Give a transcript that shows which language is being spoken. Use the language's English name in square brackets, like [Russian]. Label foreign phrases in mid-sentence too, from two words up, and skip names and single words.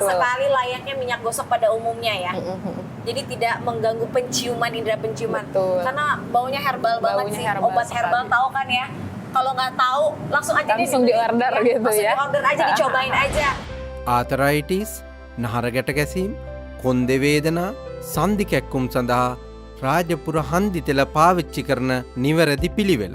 [Indonesian] Betul. sekali layaknya minyak gosok pada umumnya ya. Jadi tidak mengganggu penciuman, indera penciuman. Betul. Karena baunya herbal banget Baunya sih. herbal Obat sekali. herbal tahu kan ya. Kalau nggak tahu langsung aja deh Langsung dibeli, di-order gitu langsung ya. di-order aja, dicobain aja. [Sinhala] ආතරයිටිස් නහරගැට ගැසීම් කොන්දේ වේදනා, සන්ධි කැක්කුම් සඳහා රාජපුර හන්දි තෙල පාවිච්චි කරන නිවැරදි පිළිවෙල.